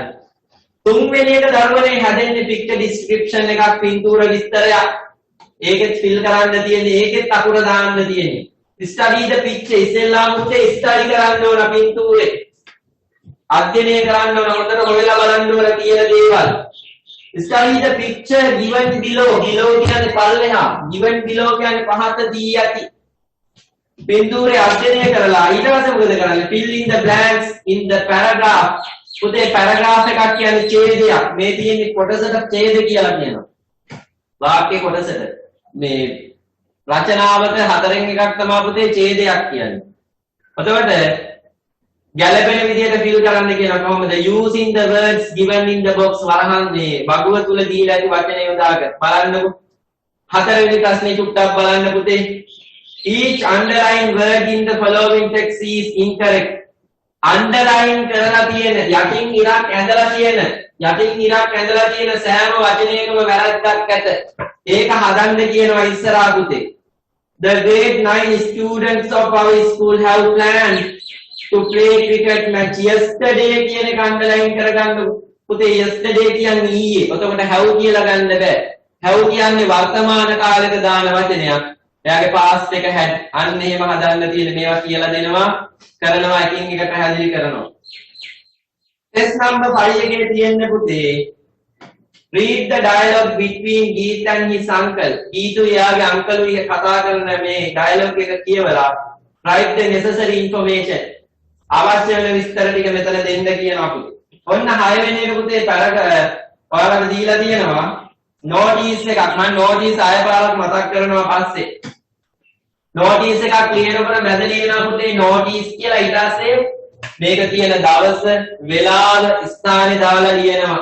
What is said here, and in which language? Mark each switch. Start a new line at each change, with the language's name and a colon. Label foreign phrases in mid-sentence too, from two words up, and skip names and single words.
Sinhala: තුන්වෙනි එක දරුවනේ හැදෙන්නේ
English: picture description
Sinhala: එකක් පින්තූර විස්තරයක්. ඒකෙත් ෆිල් කරන්න තියෙන්නේ ඒකෙත් අකුර දාන්න තියෙන්නේ.
English: study the picture
Sinhala: ඉස්සෙල්ලාම උත්තේ ස්ටඩි කරන්න ඕන පින්තූරේ. අධ්‍යයනය කරන්න ඕන හොඳට හොයලා බලන්න ඕන කියන දේවල්.
English: study the picture given below. below
Sinhala: කියන්නේ පල්ලෙහා.
English: given below
Sinhala: කියන්නේ පහත දී ඇති. පින්තූරේ අධ්‍යයනය කරලා ඊට පස්සේ මොකද කරන්නේ?
English: fill in the blanks in the paragraph.
Sinhala: පුතේ පැරග්‍රාෆ් එකක් කියන්නේ ඡේදයක්. මේ තියෙන්නේ කොටසට ඡේද කියලා කියනවා. වාක්‍ය කොටසට. මේ රචනාවක හතරෙන් එකක් තමයි පුතේ ඡේදයක් කියන්නේ. එතකොට ගැළපෙන විදිහට ෆිල් කරන්න කියනවා කොහොමද?
English: using the words given in the box
Sinhala: වරහන් මේ වගුව තුල දීලා ඇති වචන යොදාගන්න. බලන්නකො. හතරවෙනි ප්‍රශ්නේ චුට්ටක් බලන්න පුතේ.
English: each underlined word in the following text is incorrect.
Sinhala: අන්ඩර්ලයින් කරලා තියෙන යටින් ඉරක් ඇඳලා තියෙන සෑම වචනයකම වැරද්දක් ඇත. ඒක හදන්න කියනවා ඉස්සරහා පුතේ.
English: The grade 9 students of our school have planned to play cricket match yesterday
Sinhala: කියන එක අන්ඩර්ලයින් කරගන්න පුතේ. yesterday කියන්නේ ඊයේ. එතකොට have කියලා ගන්න බෑ. have කියන්නේ වර්තමාන කාලෙක දාන වචනයක්. එයාගේ past එක had. අන්න එහෙම හදන්න තියෙන මේවා කියලා දෙනවා. කරනවා එකින් එක පැහැදිලි කරනවා.
English: test number 5
Sinhala: එකේ තියෙන පුතේ
English: read the dialogue between Geet and his uncle.
Sinhala: ගීතු යාගේ අංකලුයි කතා කරන මේ dialogue එක කියවලා
English: write the necessary information.
Sinhala: අවශ්‍ය වෙන විස්තර ටික මෙතන දෙන්න කියනවා පුතේ. ඔන්න 6 වෙනි එක පුතේ ඔයාලට දීලා තියෙනවා notice එකක්. මම notice ආය පාරක් මතක් කරනවා පස්සේ. notice එකක් ලියනකොට මැද ලියනවා පුතේ notice කියලා. ඊට පස්සේ මේක තියෙන දවස වෙලාව ස්ථානේ දාලා ලියනවා.